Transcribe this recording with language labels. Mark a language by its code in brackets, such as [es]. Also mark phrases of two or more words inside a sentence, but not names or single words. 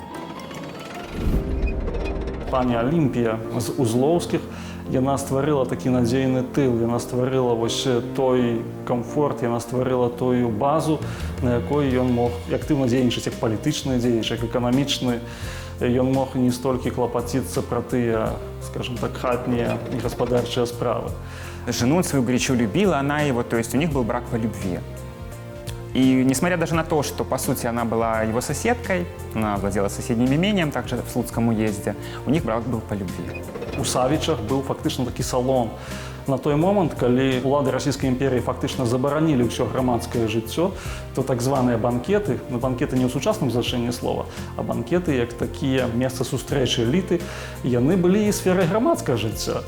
[be] Пані Алімпія з Узлоўскіх, яна стварыла такі надзейны тыл, яна стварыла вось той камфорт, яна стварыла тую базу, на якой ён мог актыўна дзейнічаць як палітычны дзеяч, як эканамічны. Ён мог не столькі клапаціцца пра тыя, скажем так, хатнія і гаспадарчыя справы. [ru] Жену он свою горячо любила, она его, то есть у них был брак по любви. И несмотря даже на то, что, по сути, она была его соседкой, она владела соседним имением, также в Слуцком уезде, у них брак был по любви. [be] У Савічах быў фактычна такі салон. На той момант, калі улады Расійскай імперіі фактычна забаранілі ўсё грамадскае жыццё, то так званыя банкеты, банкеты не ў сучасным значэнні слова, а банкеты як такія месца сустрэчы эліты, яны былі і сферай грамадскага жыцця.